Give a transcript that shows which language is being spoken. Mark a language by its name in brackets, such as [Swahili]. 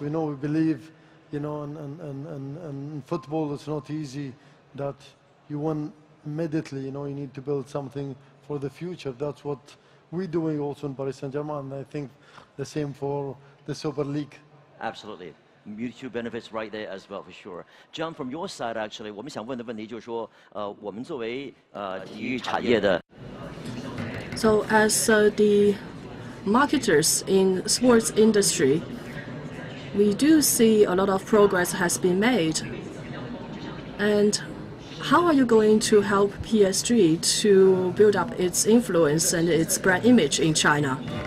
[English] We believe, and football, it's not easy that you win immediately. You need to build something for the future. That's what we're doing also in Paris Saint-Germain. And I think the same for the Super League. Absolutely. Mutual benefits right there as well, for sure. John, from your side, actually, [Chinese] 我们想问的问题就是说，我们作为体育产业的 [English] So as the marketers in sports industry, we do see a lot of progress has been made. And how are you going to help PSG to build up its influence and its brand image in China?